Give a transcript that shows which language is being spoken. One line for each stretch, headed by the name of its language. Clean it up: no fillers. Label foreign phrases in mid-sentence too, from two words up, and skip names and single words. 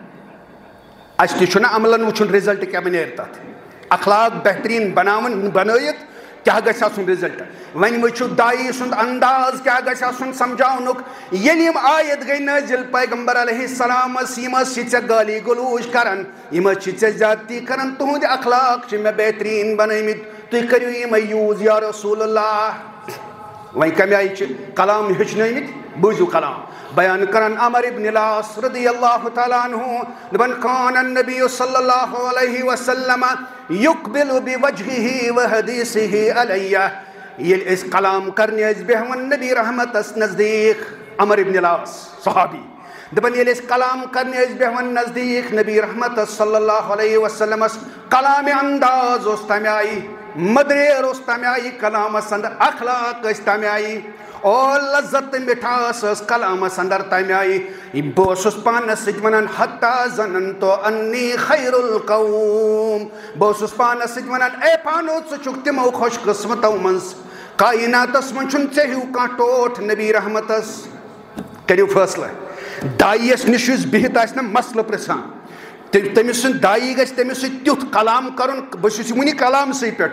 Kashmiri: اَسہِ تہِ چھُنہ عملن وٕچھُن رِزلٹ کیٛاہ نیرِ تتھ اخلاق بہتریٖن بنٲیِتھ کیٛاہ گژھِ آسُن رِزلٹ وۄنۍ وٕچھِو دایی سُنٛد انداز کیٛاہ گژھِ آسُن سمجھاونُک ییٚلہِ یِم آیت گٔے نٲزِل پیغمبر علیہ السلامس یِم حظ چھِ ژےٚ گالی گلوٗج کران یِم حظ چھِ ژےٚ زیادتی کران تُہنٛدِ اخلاق چھِ مےٚ بہتریٖن بنٲمٕتۍ تُہۍ کٔرِو یِمے یوٗز
Arabic: یا رسول اللہ
Kashmiri: وۄنۍ کمہِ آیہِ چھِ کلام ہیٚچھنٲومٕتۍ بوٗزِو کلام بیان کران عمر ابن العاص
Arabic: رضی اللہ تعالیٰ عنہ
Kashmiri: دپان
Arabic: کان النبی صلی اللہ علیہ وسلم یقبل بوجہہ وحدیثہ علیہ
Kashmiri: ییٚلہِ أسۍ کلام کرنہِ ٲسۍ بیٚہوان نبی رحمتس نزدیٖک عمر ابن العاص صحابی دپان ییٚلہِ أسۍ کلام کرنہِ ٲسۍ بیٚہوان نزدیٖک نبی رحمتس صلی اللہ علیہ وسلمس کلامِ انداز اوس تمہِ آیہِ مدریر اوس تمہِ آیہِ کلامس انٛدر اخلاق ٲسۍ تمہِ آیہِ اور لذت تہٕ مِٹھاس ٲس کلامس انٛدر تمہِ آیہِ بہٕ اوسُس پانس سۭتۍ ونان
Arabic: حتیٰ ظننتُ انی خیر القوم
Kashmiri: بہٕ اوسُس پانس سۭتۍ ونان اے پانو ژٕ چھُکھ تِمو خۄش قٕسمتو منٛز کایناتس منٛز چھُنہٕ ژےٚ ہیوٗ کانٛہہ ٹوٹھ نبی رحمتس کٔرِو فٲصلہٕ دایِیس نِش یُس بِہِتھ آسہِ نا مسلہٕ پرژھان تٔمِس سُنٛد دایی گژھِ تٔمِس سۭتۍ تیُتھ کلام کرُن بہٕ چھُس وُنہِ کلامسٕے پٮ۪ٹھ